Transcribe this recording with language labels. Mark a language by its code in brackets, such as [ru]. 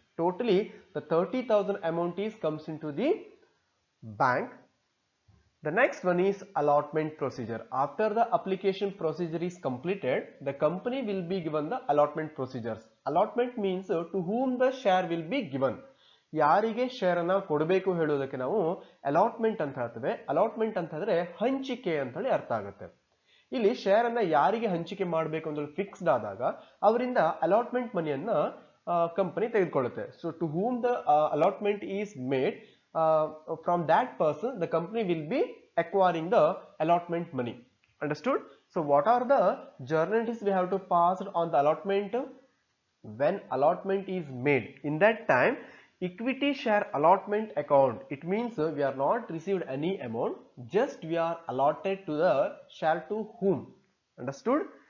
[en] Totally the 30,000 amount comes into the bank. The next one is allotment procedure. After the application procedure is completed, the company will be given the allotment procedures. Allotment means to whom the share will be given. [kn] ಯಾರಿಗೆ share ಅನ್ನ ಕೊಡಬೇಕು ಹೇಳೋದಕ್ಕೆ ನಾವು allotment ಅಂತ ಹೇಳ್ತೇವೆ. Allotment ಅಂತಂದ್ರೆ ಹಂಚಿಕೆ ಅಂತ ಹೇಳಿ ಅರ್ಥ ಆಗುತ್ತೆ. ಇಲ್ಲಿ ಶೇರ್ ಅನ್ನ ಯಾರಿಗೆ ಹಂಚಿಕೆ ಮಾಡಬೇಕು ಅಂತ ಫಿಕ್ಸ್ಡ್ ಆದಾಗ ಅವರಿಂದ allotment ಮನಿಯನ್ನ company ತೆಗೆದುಕೊಳ್ಳುತ್ತೆ. [en] So to whom the allotment is made, from that person the company will be acquiring the allotment money. Understood? So what are the journalities we have to pass on the allotment? When allotment is made, in that time equity share allotment account, it means we are not received any amount, just we are allotted to the share to whom. Understood?